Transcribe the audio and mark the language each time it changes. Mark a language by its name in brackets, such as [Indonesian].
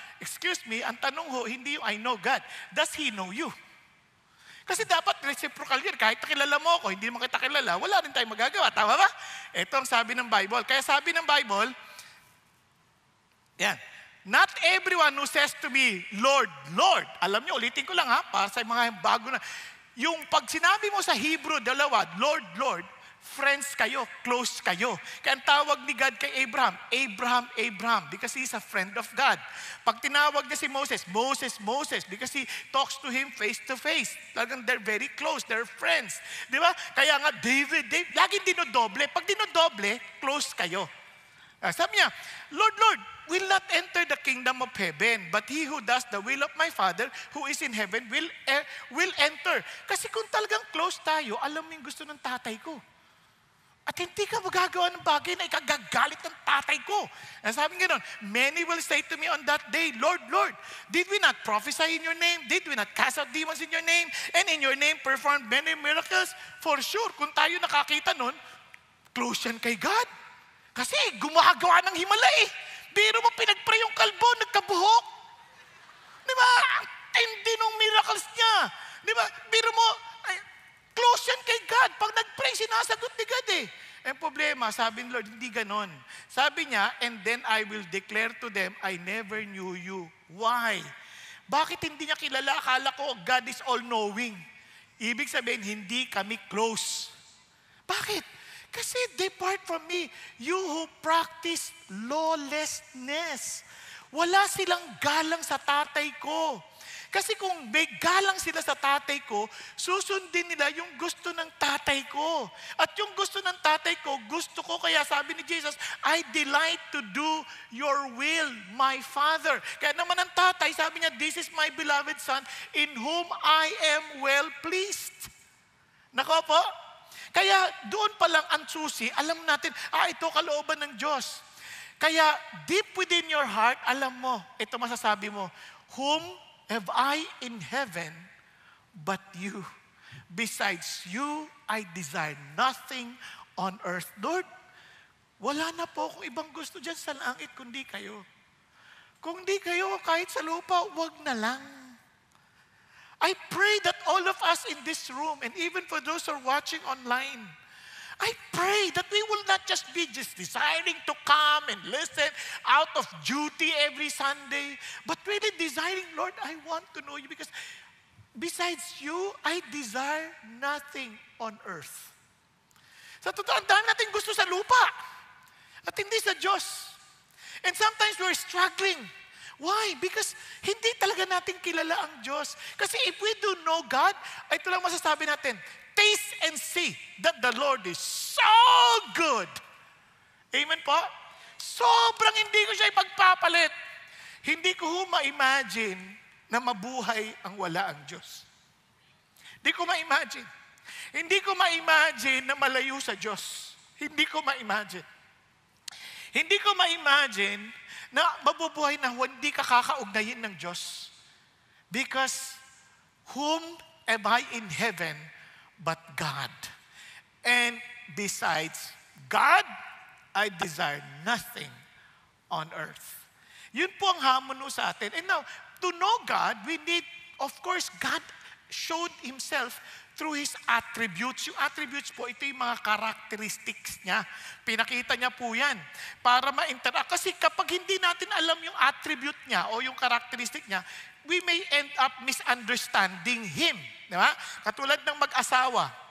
[English] Excuse me, [Filipino] ang tanong ho, hindi yung [English] I know God. Does He know you? [Filipino] Kasi dapat reciprocal yun. Kahit kilala mo ako, hindi mo kita kilala, wala rin tayong magagawa. Tama ba? Ito ang sabi ng Bible. Kaya sabi ng Bible, yan, [English] not everyone who says to me, Lord, Lord. [Filipino] Alam niyo, ulitin ko lang ha, para sa mga bago na. Yung pag sinabi mo sa Hebrew, dalawa, Lord, Lord, friends kayo, close kayo. Kaya ang tawag ni God kay [English] Abraham, Abraham, because he's a friend of God. [Filipino] Pag tinawag niya si [English] Moses, Moses, because he talks to him face to face. [Filipino] Talagang [English] they're very close, they're friends. [Filipino] Di ba? Kaya nga, David, laging dinodoble. Pag dinodoble, close kayo. Sabi niya, [English] Lord, will not enter the kingdom of heaven, but he who does the will of my Father who is in heaven will enter. [Filipino] Kasi kung talagang close tayo, alam mo yung gusto ng tatay ko. At hindi ka magagawa ng bagay na ikagagalit ng tatay ko. Sabi nga nun, [English] many will say to me on that day, Lord, Lord, did we not prophesy in your name? Did we not cast out demons in your name? And in your name perform many miracles? For sure, [Filipino] kung tayo nakakita nun, close yan kay God. Kasi gumagawa ng himala eh. Biro mo pinagpray yung kalbo, nagkabuhok. Di ba? Ang tindi ng miracles niya. Di ba? Biro mo, close yan kay God. Pag nag-pray, sinasagot ni God eh. Ang problema, sabi ni Lord, hindi ganon. Sabi niya, [English] and then I will declare to them, I never knew you. Why? [Filipino] Bakit hindi niya kilala? Akala ko [English] God is all-knowing. [Filipino] Ibig sabihin, hindi kami close. Bakit? [English] Kasi depart from me, you who practice lawlessness. [Filipino] Wala silang galang sa tatay ko. Kasi kung may galang sila sa tatay ko, susundin nila yung gusto ng tatay ko. At yung gusto ng tatay ko, gusto ko. Kaya sabi ni Jesus, [English] I delight to do your will, my Father. [Filipino] Kaya naman ang tatay, sabi niya, [English] this is my beloved Son, in whom I am well pleased. [Filipino] Nako po? Kaya doon pa lang ang susi, alam natin, ito kalooban ng Diyos. [English] Kaya deep within your heart, [Filipino] alam mo, ito masasabi mo, [English] whom have I in heaven but you? Besides you, I desire nothing on earth. Lord, [Filipino] Wala na po akong ibang gusto dyan sa langit kundi kayo. Kung di kayo, kahit sa lupa, wag na lang. [English] I pray that all of us in this room, and even for those who are watching online, I pray that we will not just be desiring to come and listen out of duty every Sunday, but really desiring, Lord, I want to know you because besides you, I desire nothing on earth. [Filipino] Sa totoo, ang dami natin gusto sa lupa at hindi sa Diyos. [English] And sometimes we're struggling. Why? [Filipino] Because hindi talaga natin kilala ang Diyos. [English] Kasi if we do know God, [Filipino] ito lang masasabi natin, [English] taste and see that the Lord is so good. [Filipino] Amen po? Sobrang hindi ko siya ipagpapalit. Hindi ko ma-imagine na mabuhay ang wala ang Diyos. Hindi ko ma-imagine. Hindi ko ma-imagine na malayo sa Diyos. Hindi ko ma-imagine. Hindi ko ma-imagine na mabubuhay na hindi ka kakaugnayin ng Diyos. [English] Because whom am I in heaven but God? And besides God, I desire nothing on earth. [Filipino] Yun po ang hamon sa atin. [English] And now, to know God, we need, of course, God showed Himself through His attributes. [Filipino] Yung attributes po, ito yung mga characteristics niya. Pinakita niya po yan para ma-interact. Kasi kapag hindi natin alam yung attribute niya o yung characteristic niya, [English] we may end up misunderstanding Him. [Filipino] Di ba? Katulad ng mag-asawa.